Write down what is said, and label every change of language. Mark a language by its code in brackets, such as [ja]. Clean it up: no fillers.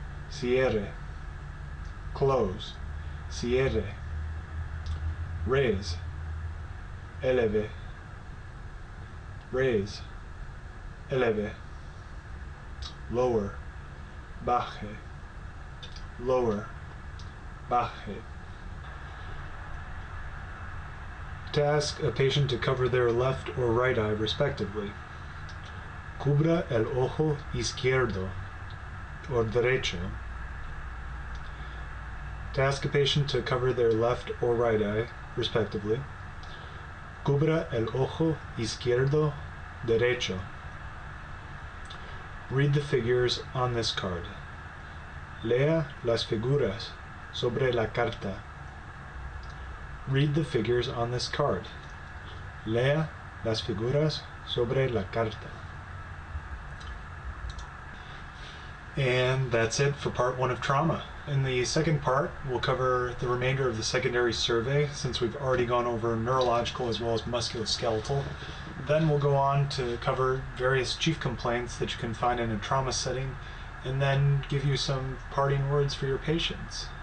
[es] Cierre. [en] Close. [es] Cierre. [en] Raise. [es] Eleve. Raise. Eleve. [en] Lower. [es] Baje. Lower. Baje. [en] To ask a patient to cover their left or right eye respectively. [es] Cubra el ojo izquierdo [en] or [es] derecho. [en] To ask a patient to cover their left or right eye respectively. [es] Cubra el ojo izquierdo derecho. [en] Read the figures on this card. [es] Lea las figuras sobre la carta. [en] Read the figures on this card. [es] Lea las figuras sobre la carta. [en] And that's it for part 1 of trauma. In the second part, we'll cover the remainder of the secondary survey, since we've already gone over neurological as well as musculoskeletal. Then we'll go on to cover various chief complaints that you can find in a trauma setting, and then give you some parting words for your patients.